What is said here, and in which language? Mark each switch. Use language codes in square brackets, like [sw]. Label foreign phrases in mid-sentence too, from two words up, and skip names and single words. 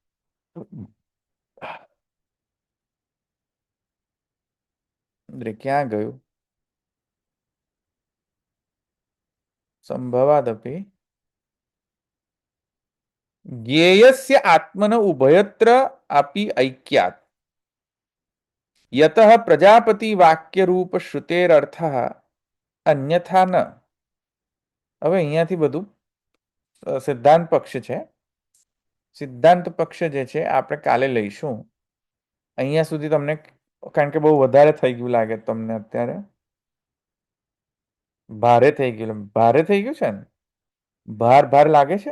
[sa] क्या गयो संभवादपि ज्ञेयस्य आत्मन उभयत्र अपि ऐक्यात् यतः प्रजापति वाक्य रूप श्रुतेरर्थः अन्यथा न। [gu] હવે અહીંયાથી બધું સિદ્ધાંત પક્ષ છે. સિદ્ધાંત પક્ષ જે છે આપણે કાલે લઈશું. અહીંયા સુધી તમને, કારણ કે બહુ વધારે થઈ ગયું લાગે તમને, અત્યારે ભારે થઈ ગયું છે ને, ભાર લાગે છે.